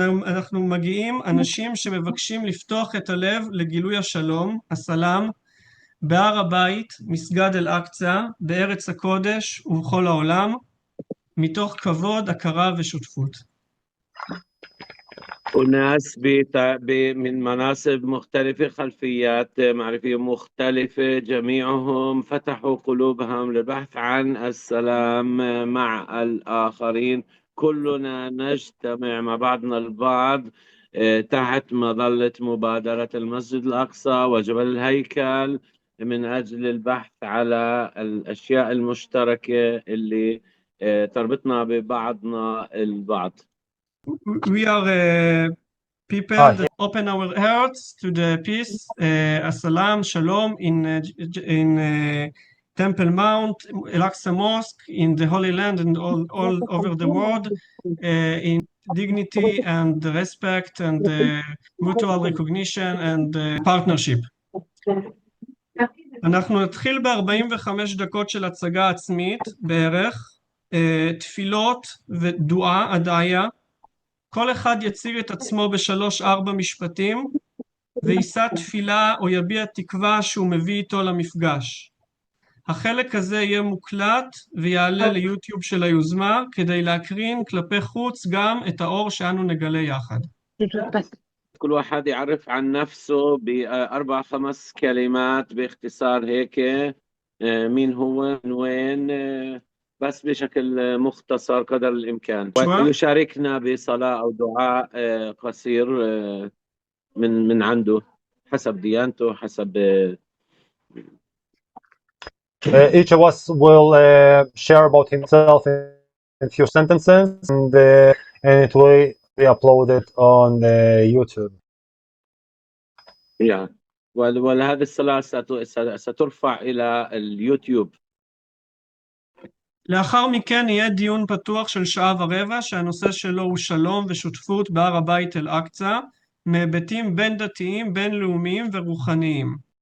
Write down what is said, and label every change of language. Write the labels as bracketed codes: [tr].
[he] אנחנו מגיעים אנשים שמבקשים לפתוח את הלב לגילוי השלום, הסלאם, בהר הבית, מסגד אל-אקצא, בארץ הקודש ובכל העולם, מתוך כבוד, הכרה ושותפות. [ar] وناس من مناصب مختلفة، خلفيات معرفية مختلفة، جميعهم فتحوا قلوبهم للبحث عن السلام مع الآخرين. كلنا نجتمع مع بعضنا البعض تحت مظلة مبادرة المسجد الأقصى وجبل الهيكل من أجل البحث على الأشياء المشتركة اللي تربطنا ببعضنا البعض. [en] We are people that open our hearts to the peace, assalam, shalom in Temple Mount, Al-Aqsa Mosque, in the Holy Land and all over the world, in dignity and respect and mutual recognition and partnership. [he] אנחנו נתחיל ב-45 דקות של הצגה עצמית בערך, תפילות ודועה, הדעיה. כל אחד יציג את עצמו ב3-4 משפטים ויישא תפילה או יביע תקווה שהוא מביא איתו למפגש. החלק הזה יהיה מוקלט ויעלה ליוטיוב של היוזמה כדי להקרין כלפי חוץ גם את האור שאנו נגלה יחד. [ar] كل واحد يعرف عن نفسه ب4-5 كلمات باختصار هيك. مين هو، من وين، بس بشكل مختصر قدر الإمكان. ويشاركنا بصلاة أو دعاء قصير من عنده حسب ديانته، حسب [en] each of us will share about himself in a few sentences, and it will be uploaded on YouTube. Yeah. [ar] وهذه الصلاة سترفع إلى اليوتيوب. [he] לאחר מכן יהיה דיון פתוח של 1.25 שהנושא שלו הוא שלום ושותפות בהר הבית אל-אקצא, מהיבטים בין דתיים, בינלאומיים ורוחניים.